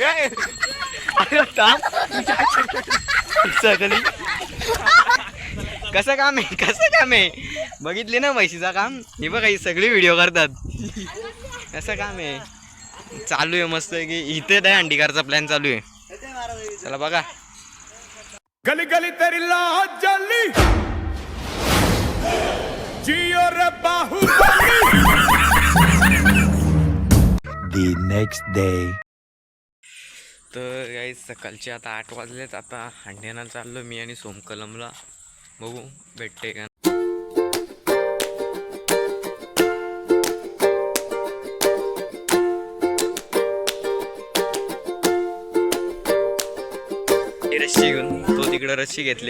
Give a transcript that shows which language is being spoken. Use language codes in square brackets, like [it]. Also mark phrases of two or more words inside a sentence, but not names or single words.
[mr] सगळी कसं काम आहे, कसं काम आहे. बघितले ना म्हशीचा काम. हे बघा ही सगळी व्हिडिओ करतात. कसं काम आहे. चालू आहे मस्त की इथे दहीहंडी करायचा प्लॅन चालू आहे. चला बघा. [hi] गली गली तेरी लाज जली जियो रे बाहुबली. [en] The next day. [mr] तर काही सकाळचे आता 8 वाजलेत. आता हंड्याना चाललो मी आणि सोमकलमला. बघू भेटते का. रस्सी घेऊन तो तिकडे रस्सी घेतले.